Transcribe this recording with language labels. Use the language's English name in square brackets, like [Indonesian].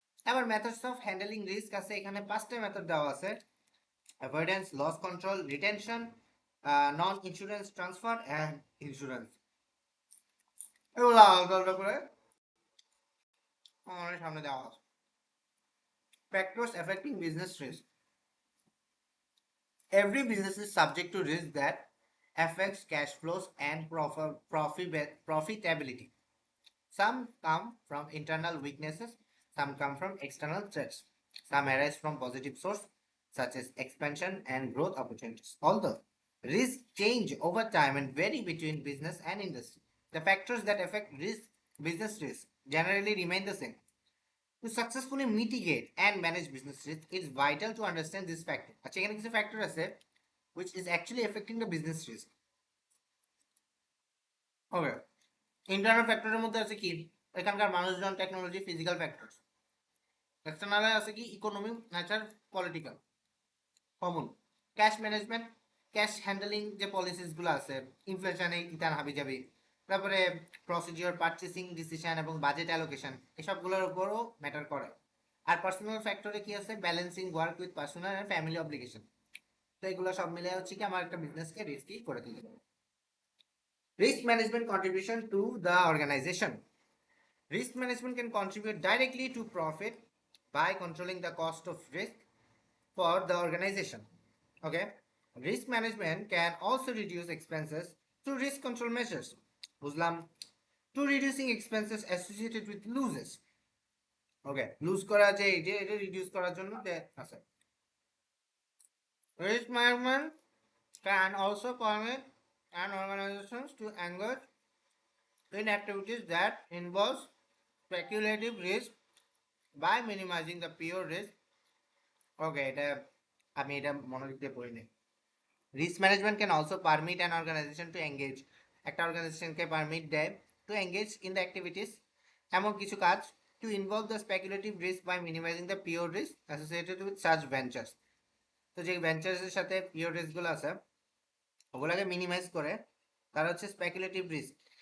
[Bangla] এবার methods of handling risk আছে, এখানে 5টা মেথড দেওয়া আছে: avoidance, loss control, retention, non insurance transfer and insurance. এগুলো আলাদা আলাদা করে আমাদের সামনে দেওয়া আছে। [English] Factors affecting business risk. Every business is subject to risk that affects cash flows and profitability. Some come from internal weaknesses, some come from external threats, some arise from positive sources such as expansion and growth opportunities. Although risks change over time and vary between business and industry, the factors that affect business risk generally remain the same. To successfully mitigate and manage business risk, it's vital to understand this factor. [Bangla] আচ্ছা, এখানে কিছু factor আছে [English] which is actually affecting the business risk. [Bangla] Okay, internal ফ্যাক্টরের মধ্যে আছে কি এখানকার মানুষজন, টেকনোলজি, ফিজিক্যাল ফ্যাক্টর। এক্সটার্নালে আছে কি economy, nature, political, common, cash management, cash handling যে পলিসিসগুলো আছে, ইনফ্লেশনে ইতান হাবি যাবি, তারপরে প্রসিডিওর, পারচেসিং ডিসিশন এবং বাজেট অ্যালোকেশন, এসবগুলোর উপরও ম্যাটার করে। আর পার্সোনাল ফ্যাক্টরে কি আছে, [English] Balancing work with personal and family obligation. [Bangla] তো এগুলো সব মিলে হচ্ছে কি আমার একটা বিজনেসকে রিস্কি করে তুলতে পারে। [English] Risk management contribution to the organisation. Risk management can contribute directly to profit by controlling the cost of risk for the organization. Okay. Risk management can also reduce expenses through risk control measures. [Bangla] বুঝলাম, [English] to reducing expenses associated with losses. Okay. [Bangla] Loose করা যে এটা reduce করার জন্য আছে। [English] Risk management can also permit an organizations to engage in activities that involve speculative risk by minimizing the pure risk. [Bangla] ওকে, এটা আমি এটা মনোযোগ দিয়ে পড়িনি। [English] risk management can also permit an organisation to engage, [Bangla] একটা অর্গানাইজেশনকে পারমিট দেয় [English] to engage in the activities, [Bangla] এমন কিছু কাজ, [English] To involve the speculative risk by minimising the pure risk associated with such ventures. [Bangla] তো যে ভেঞ্চার্সের সাথে পিওর রিস্কগুলো আছে ওগুলোকে মিনিমাইজ করে তারা হচ্ছে স্পেকুলেটিভ রিস্ক।